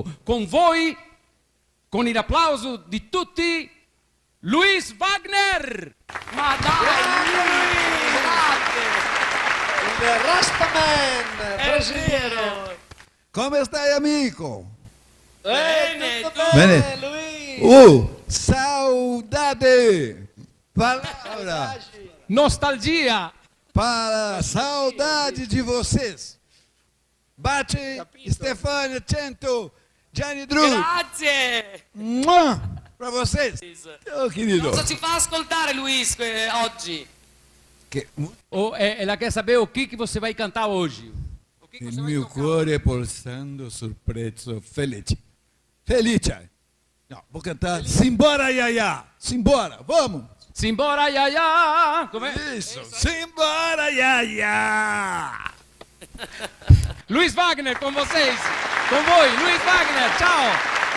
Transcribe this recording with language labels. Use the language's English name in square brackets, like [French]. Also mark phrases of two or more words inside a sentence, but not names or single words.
[Italian] Con voi, con il applauso di tutti, Luis Wagner! Ma dai! Il Rastaman brasiliano. Come stai, amico? Bene, tutto bene, Luis. [Portuguese] Saudade! Palavra [Italian] Nostalgia! [Portuguese] para saudade de vocês. Bate, [Italian] Stefania, Cento, Gianni Drew. Grazie! [Portuguese] Para vocês. Oh, querido. [Italian] Cosa ci fa ascoltare Luis oggi? [Portuguese] Ela quer saber o que você vai cantar hoje. [Italian] Il mio cuore pulsando sul prezzo felice. Felice. [Portuguese] No, vou cantar Simbora Yaya. Simbora, vamos. Simbora Yaya. Como é? Isso, Simbora Yaya. Luis Wagner com vocês. [Italian] Com voi, Luis Wagner. Ciao.